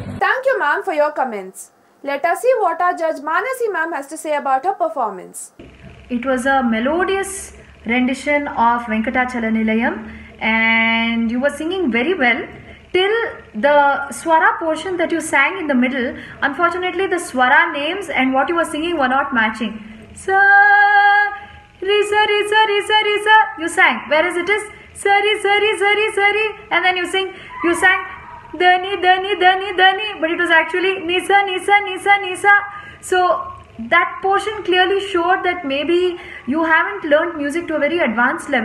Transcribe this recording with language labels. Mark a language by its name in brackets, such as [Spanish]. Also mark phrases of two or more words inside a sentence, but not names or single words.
[English] Thank you ma'am for your comments. Let us see what our judge Manasi ma'am has to say about her performance. It was a melodious rendition of Venkatachala Nilayam, and you were singing very well till the swara portion that you sang in the middle. Unfortunately, the swara names and what you were singing were not matching. Sa, ri sa, ri sa, ri sa, ri sa, you sang, whereas it is sari, sari, sari, sari, and then you sang dani, dani, dani, dani, but it was actually nisa, nisa, nisa, nisa. So that portion clearly showed that maybe you haven't learned music to a very advanced level.